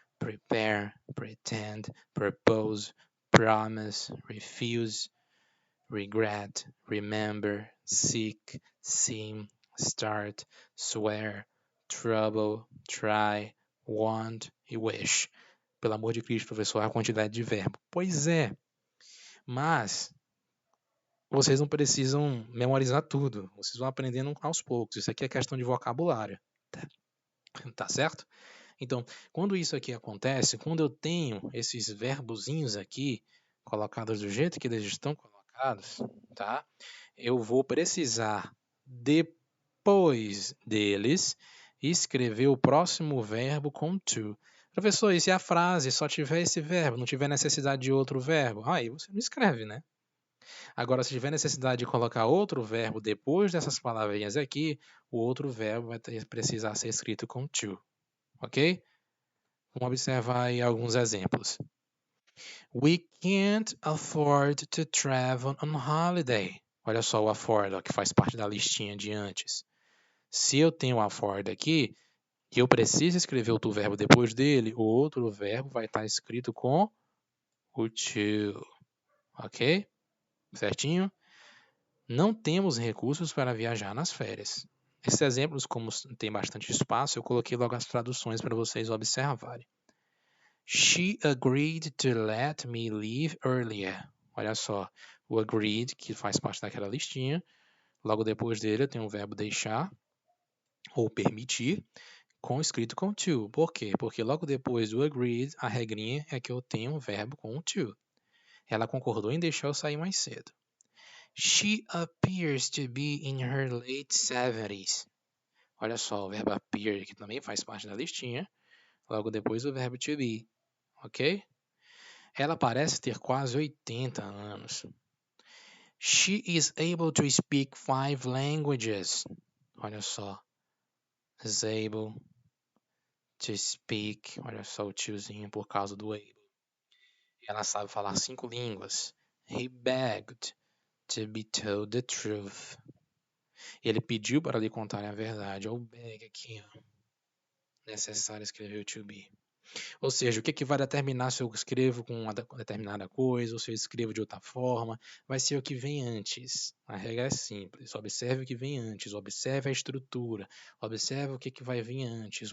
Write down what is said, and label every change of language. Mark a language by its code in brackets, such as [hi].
[en] prepare, pretend, propose, promise, refuse, regret, remember, seek, seem, start, swear, trouble, try, want e wish. [pt] Pelo amor de Cristo, professor, a quantidade de verbo. Pois é, mas vocês não precisam memorizar tudo. Vocês vão aprendendo aos poucos. Isso aqui é questão de vocabulário. Tá certo? Então, quando isso aqui acontece, quando eu tenho esses verbozinhos aqui colocados do jeito que eles estão colocados, tá? Eu vou precisar, depois deles, escrever o próximo verbo com to. Professor, e se a frase só tiver esse verbo, não tiver necessidade de outro verbo? Aí você não escreve, né? Agora, se tiver necessidade de colocar outro verbo depois dessas palavrinhas aqui, o outro verbo vai precisar ser escrito com to, ok? Vamos observar aí alguns exemplos. [en] We can't afford to travel on holiday. [pt] Olha só o afford, ó, que faz parte da listinha de antes. Se eu tenho o afford aqui, e eu preciso escrever outro verbo depois dele, o outro verbo vai estar escrito com o to, ok? Certinho? Não temos recursos para viajar nas férias. Esses exemplos, como tem bastante espaço, eu coloquei logo as traduções para vocês observarem. [en] She agreed to let me leave earlier. [pt] Olha só, o agreed, que faz parte daquela listinha. Logo depois dele, eu tenho o verbo deixar ou permitir, escrito com to. Por quê? Porque logo depois do agreed, a regrinha é que eu tenho um verbo com to. Ela concordou em deixar eu sair mais cedo. [en] She appears to be in her late 70s. [pt] Olha só, o verbo appear, que também faz parte da listinha. Logo depois o verbo to be, ok? Ela parece ter quase 80 anos. [en] She is able to speak 5 languages. [pt] Olha só. [en] Is able to speak. [pt] Olha só o tiozinho por causa do able. Ela sabe falar 5 línguas. [en] He begged to be told the truth. [pt] Ele pediu para lhe contar a verdade. Olha o beg aqui, ó. Necessário escrever o to be. Ou seja, o que vai determinar se eu escrevo com uma determinada coisa ou se eu escrevo de outra forma, vai ser o que vem antes. A regra é simples. Observe o que vem antes, observe a estrutura, observe o que vai vir antes.